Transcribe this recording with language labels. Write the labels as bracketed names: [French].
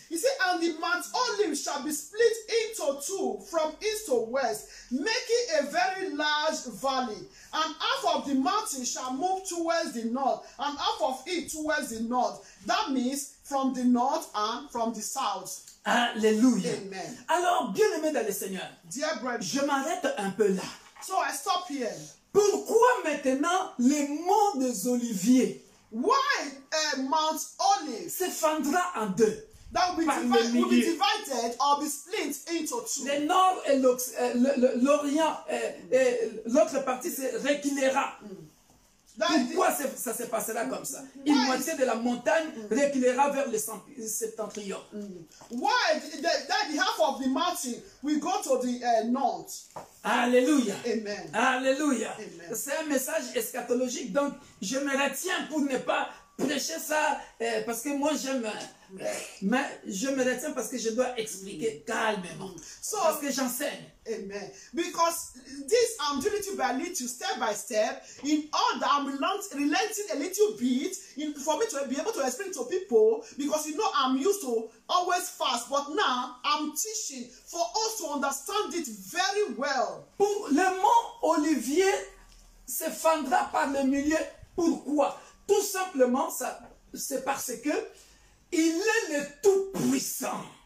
[English] He said, and the Mount Olive shall be split into two from east to west, making a very large valley. And half of the mountain shall move towards the north, and half of it towards the north. That means from the north and from the south. Alléluia. Amen. [French] Alors, bien-aimé dans le Seigneur, [English] Dear brethren, [French] je m'arrête un peu là. [English] so I stop here. [French] Pourquoi maintenant les monts des Oliviers [English] Why Mount Olive [French] se fendra en deux? [English] that will be divided or be split into two? [French] Le nord et l'Orient et l'autre partie se reculera. Pourquoi ça se passera comme ça? Une moitié de la montagne reculera vers le septentrion. [English] Why the half of the mountain will go to the north? Alléluia. Amen. Alléluia. Amen. [French] C'est un message eschatologique, donc je me retiens pour ne pas prêcher ça parce que moi j'aime, mais je me retiens parce que je dois expliquer calmement. Parce que j'enseigne. Amen. [English] Because this I'm doing it by little, step by step, in order I'm relenting a little bit for me to be able to explain to people, because you know I'm used to always fast, but now I'm teaching for us to understand it very well. [French] Pour le mont Olivier se fendra par le milieu. Pourquoi? Tout simplement, c'est parce que il est le Tout-Puissant.